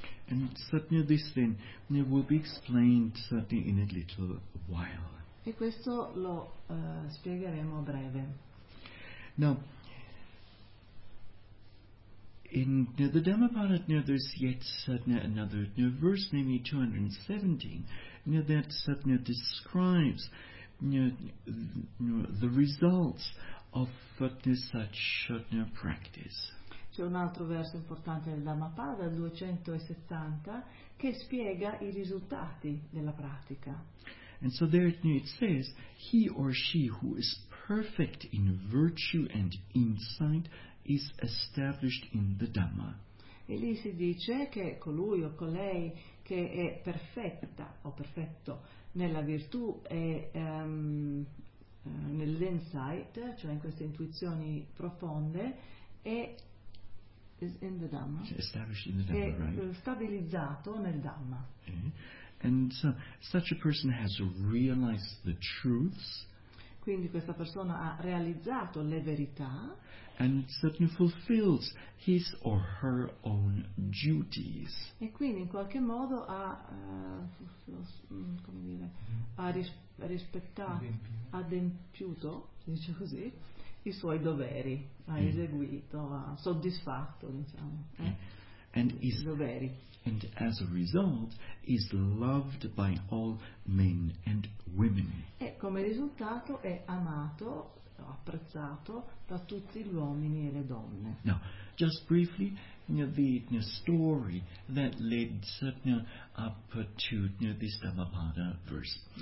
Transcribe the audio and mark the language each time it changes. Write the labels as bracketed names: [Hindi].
[English] And certainly this then will be explained certainly in a little while. [Italian] E questo lo spiegheremo a breve. [English] Now, in the Dhammapada there's yet another verse, namely 217, that certainly describes the results of such practice. [Italian] C'è un altro verso importante del Dhammapada, 270, che spiega i risultati della pratica. [English] And so there it says, he or she who is perfect in virtue and insight is established in the Dhamma. [Italian] E lì si dice che colui o colei che è perfetta o perfetto nella virtù e nell'insight, cioè in queste intuizioni profonde, è [English] in the Dhamma. Established in the Dhamma, right? [Italian] Stabilizzato nel Dhamma. [English] And so, such a person has realized the truths. [Italian] Quindi questa persona ha realizzato le verità. [English] And certainly fulfills his or her own duties. [Italian] E quindi in qualche modo ha, come dire, ha rispettato, adempiuto, si dice così, i suoi doveri, ha eseguito, ha soddisfatto, diciamo. [English] And is [Italian] doveri. [English] And as a result is loved by all men and women. [Italian] E come risultato è amato, apprezzato da tutti gli uomini e le donne. [English] Now, just briefly, the story that led Satna up to this Dhammapada verse.